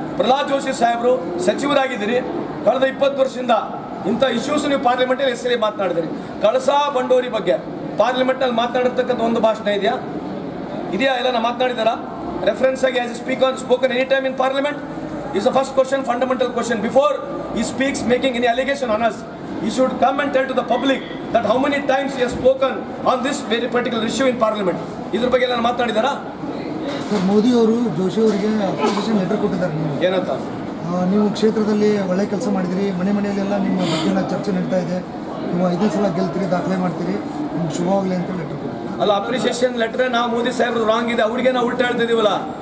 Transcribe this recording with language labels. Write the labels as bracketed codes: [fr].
[kn] ಪ್ರಹ್ಲಾದ್ ಜೋಶಿ ಸಾಹೇಬರು ಸಚಿವರಾಗಿದ್ದೀರಿ, ಕಳೆದ 20 ವರ್ಷದಿಂದ ಇಂಥ ಇಶ್ಯೂಸ್ ನೀವು ಪಾರ್ಲಿಮೆಂಟಲ್ಲಿ ಹೆಸರಿ ಮಾತನಾಡಿದಿರಿ. ಕಳಸಾ ಬಂಡೂರಿ ಬಗ್ಗೆ ಪಾರ್ಲಿಮೆಂಟ್ನಲ್ಲಿ ಮಾತನಾಡಿರ್ತಕ್ಕಂಥ ಒಂದು ಭಾಷಣ ಇದೆಯಾ? ಎಲ್ಲ ಮಾತನಾಡಿದಾರಾ? [en] Reference ಆಗಿ as speaker spoken any time in parliament is the first question, fundamental question. Before he speaks making any allegation on us, he should come and tell to the public that how many times he has spoken on this very particular issue in parliament. [kn] ಇದ್ರ ಬಗ್ಗೆ ಎಲ್ಲ ಮಾತನಾಡಿದಾರಾ? Sir, Modi ಅವರು ಜೋಶಿ ಅವರಿಗೆ application letter ಕೊಟ್ಟಿದ್ದಾರೆ. ಏನಂತ? ನೀವು ಕ್ಷೇತ್ರದಲ್ಲಿ ಒಳ್ಳೆ ಕೆಲಸ ಮಾಡಿದಿರಿ, ಮನೆಯಲ್ಲೆಲ್ಲ ನಿಮ್ಮ ಬಗ್ಗೆ ಚರ್ಚೆ ನಡೀತಾ ಇದೆ, ನೀವು 5 ಸಲ ಗೆಲ್ತೀರಿ, ದಾಖಲೆ ಮಾಡ್ತೀರಿ, ನಿಮ್ಗೆ ಶುಭವಾಗಲಿ ಅಂತ ಲೆಟರ್ ಕೊಟ್ಟಿದ್ದಾರೆ. ಅಲ್ಲ, ಅಪ್ರಿಸಿಯೇಷನ್ ಲೆಟರ್ ನಾವು ಮೋದಿ ಸಾಹೇಬ್ರು ರಾಂಗ್ ಇದೆ, ಅವ್ರಿಗೆ ನಾವು ಉಲ್ಟಾ ಹೇಳ್ತಿದ್ದೀವಲ್ಲ.